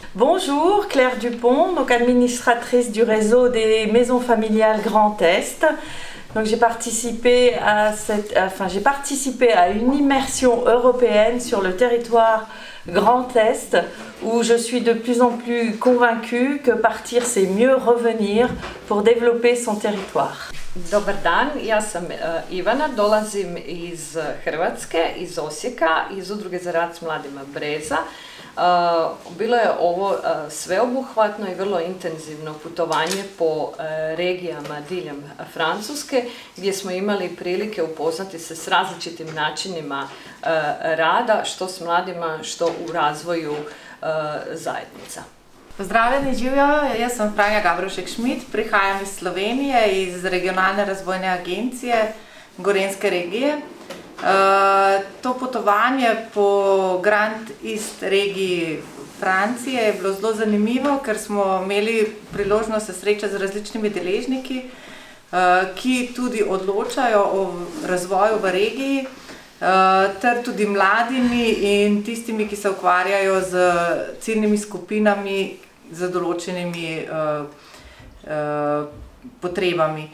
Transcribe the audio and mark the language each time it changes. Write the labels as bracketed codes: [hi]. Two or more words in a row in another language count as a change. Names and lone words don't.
[fr] Bonjour, Claire Dupont, donc administratrice du réseau des maisons familiales Grand Est. Donc j'ai participé à une immersion européenne sur le territoire Grand Est où je suis de plus en plus convaincue que partir c'est mieux revenir pour développer son territoire. [hr] Dobar dan, ja sam Ivana, dolazim iz Hrvatske, iz Osijeka, iz Udruge za rad s mladima Breza. Bilo je ovo sveobuhvatno i vrlo intenzivno putovanje po regijama diljem Francuske gdje smo imali prilike upoznati se s različitim načinima rada, što s mladima, što u razvoju zajednica. [sl] Pozdravljeni, živijo, jaz sem Franja Gabrovšek-Šmid, prihajam iz Slovenije, iz Regionalne razvojne agencije Gorenjske regije. To potovanje po Grand Est regiji Francije je bilo zelo zanimivo, ker smo imeli priložnost se srečati z različnimi deležniki, ki tudi odločajo o razvoju v regiji, ter tudi mladimi in tistimi, ki se ukvarjajo z ciljnimi skupinami, z določenimi potrebami.